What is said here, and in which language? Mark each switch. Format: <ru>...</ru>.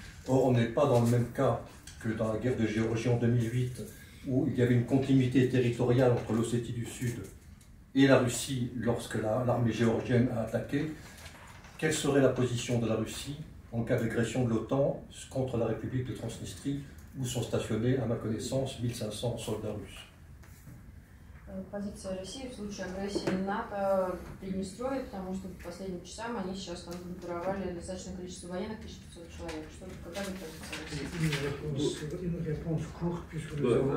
<fr>Or, on n'est pas dans le même cas que dans la guerre de Géorgie en 2008, où il y avait une continuité territoriale entre l'Ossétie du Sud et la Russie lorsque l'armée géorgienne a attaqué. Quelle serait la position de la Russie en cas d'agression de l'OTAN contre la République de Transnistrie, où sont stationnés, à ma connaissance, 1500 soldats russes?</fr> <ru>Позиция России в случае агрессии НАТО в Приднестровье, потому что по последним часам они сейчас там группировали достаточное количество военных, 1500 человек. Какая же позиция?</ru> <fr>Une réponse courte, puisque nous</fr>